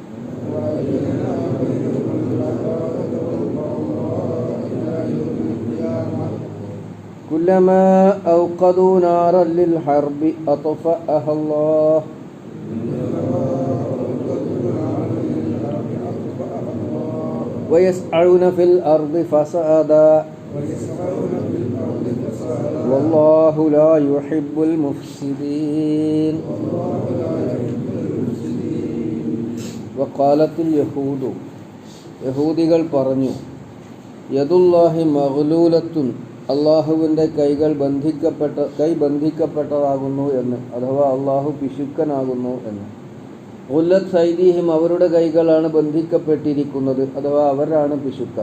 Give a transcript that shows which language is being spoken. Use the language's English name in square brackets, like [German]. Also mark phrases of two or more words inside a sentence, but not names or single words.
[Arabic] كلما أوقدوا نارا للحرب أطفأها الله ويسعون في الأرض فسادا والله لا يحب المفسدين وقالت اليهود [Malayalam] യഹൂദികൾ പറഞ്ഞു [Arabic] يد الله مغلولة [Malayalam] അള്ളാഹുവിൻ്റെ കൈ ബന്ധിക്കപ്പെട്ടതാകുന്നു എന്ന്, അഥവാ അള്ളാഹു പിശുക്കനാകുന്നു എന്ന്. [Arabic] غلت أيديهم [Malayalam] അവരുടെ കൈകളാണ് ബന്ധിക്കപ്പെട്ടിരിക്കുന്നത്, അഥവാ അവരാണ് പിശുക്കർ.